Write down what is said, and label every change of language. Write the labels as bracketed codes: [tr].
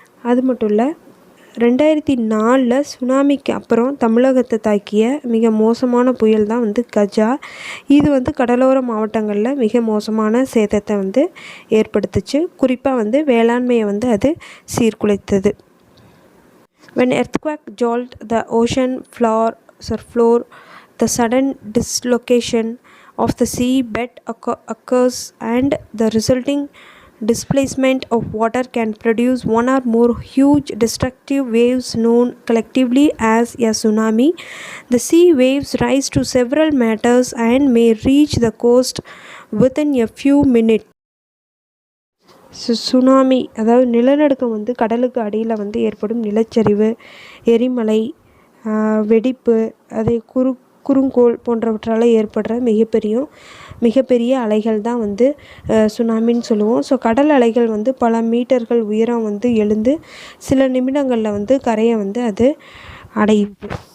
[ta] அது மட்டும் இல்லை, 2004 சுனாமிக்கு அப்புறம் தமிழகத்தை தாக்கிய மிக மோசமான புயல் தான் வந்து கஜா. இது வந்து கடலோர மாவட்டங்களில் மிக மோசமான சேதத்தை வந்து ஏற்படுத்துச்சு. குறிப்பாக வந்து வேளாண்மையை வந்து அது சீர்குலைத்தது. [en] When earthquake jolt the ocean floor, the sudden dislocation of the sea bed occurs and the resulting displacement of water can produce one or more huge destructive waves known collectively as a tsunami. The sea waves rise to several meters and may reach the coast within a few minutes. [ta] Tsunami அதாவது நிலநடுக்கம் வந்து கடலுக்கு அடியில் வந்து ஏற்படும் நிலச்சரிவு, எரிமலை, வெடிப்பு, அதை குறுங்கோள் போன்றவற்றால் ஏற்படுற மிகப்பெரிய அலைகள் தான் வந்து சுனாமின்னு சொல்லுவோம். ஸோ கடல் அலைகள் வந்து பல மீட்டர்கள் உயரம் வந்து எழுந்து சில நிமிடங்களில் வந்து கரையை வந்து அது அடையுது.